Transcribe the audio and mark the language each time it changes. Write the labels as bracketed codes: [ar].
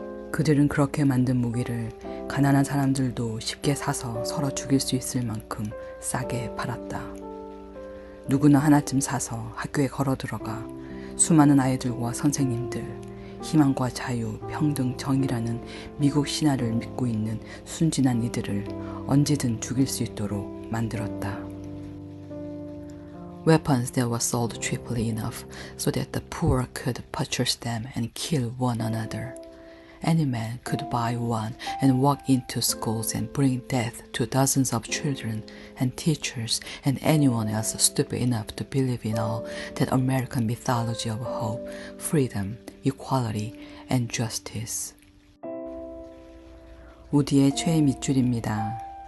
[ko] 그들은 그렇게 만든 무기를 가난한 사람들도 쉽게 사서 서로 죽일 수 있을 만큼 싸게 팔았다. 누구나 하나쯤 사서 학교에 걸어 들어가 수많은 아이들과 선생님들, 희망과 자유, 평등, 정의라는 미국 신화를 믿고 있는 순진한 이들을 언제든 죽일 수 있도록 만들었다. [en] Weapons that were sold cheaply enough so that the poor could purchase them and kill one another. Any man could buy one and walk into schools and bring death to dozens of children and teachers and anyone else stupid enough to believe in all that American mythology of hope, freedom, equality, and justice. [ko] 우디의 최애 밑줄입니다.